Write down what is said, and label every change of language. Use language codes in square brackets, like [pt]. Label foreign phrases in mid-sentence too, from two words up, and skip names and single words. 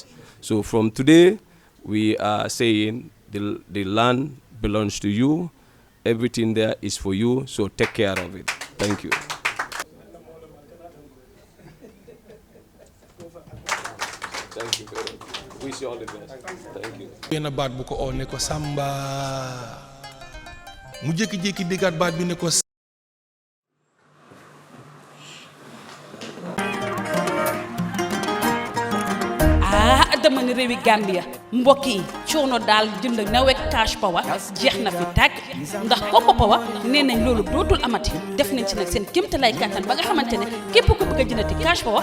[en] So from today, we are saying the land belongs to you. Everything there is for you. So take care of it. Thank you. Thank you very much. Wish you all the best. Thank you. [wo] Benn baat bu ko oo ne ko Samba mu jékki-jékki déggaat baat bi ne ko dama ne réewi Gambia mbokk yi coono daal jënd NAWEC [en] cash power [wo] jeex na fi tàgg ndax Kombo Power nee nañ loolu dootul amati def nañ ci nag seen kéemtalaay kàttan ba nga xamante ne képp ku bëgg a jëndati [en] cash power